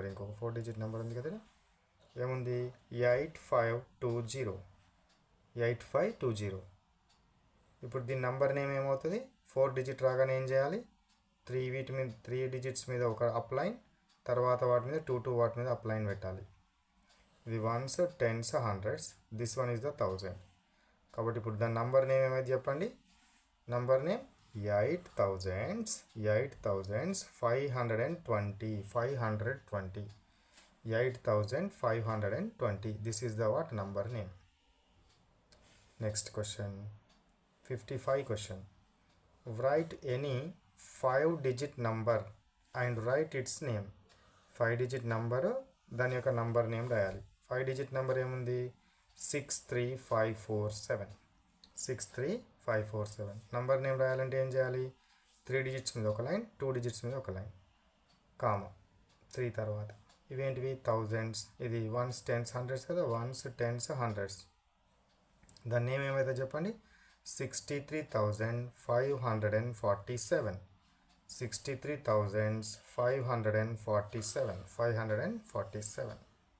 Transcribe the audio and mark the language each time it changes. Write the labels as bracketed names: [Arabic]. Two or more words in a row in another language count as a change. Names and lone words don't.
[Telugu] ఇంకొక 4 [English] digit number [Telugu] ఉంది కదా, ఏముంది? 8520. ఇప్పుడు దీని [English] number name [Telugu] ఏమవుతుంది? 4 డిజిట్ రాగానే ఏం చేయాలి? 3 డిజిట్స్ మీద ఒక అప్లైన్, తర్వాత వాటి మీద 2 వాటి మీద అప్లైన్ పెట్టాలి. ఇది 1s, 10s, 100s. [English] This one is the 1000. [Telugu] కాబట్టి ఇప్పుడు దాని [English] number name [Telugu] ఏమైంది చెప్పండి? [English] Number name 8520. 8520. This is the what number name. Next question. 55 question. Write any 5-digit number and write its name. 5-digit number [Telugu] దాని యొక్క [English] number name [Telugu] రాయాలి. [English] 5-digit number [Telugu] ఏముంది? 63547. 63547 [English] number name [Telugu] రాయాలంటే ఏం చేయాలి? 3 డిజిట్స్ మీద ఒక లైన్, 2 డిజిట్స్ మీద ఒక లైన్, కామా 3 తర్వాత. ఇవేంటివి? థౌజండ్స్. ఇది 1s, 10s, 100s కదా. 1s, 10s, 100s. దాని నేమ్ ఏమైతే చెప్పండి? 63,547. 63,547.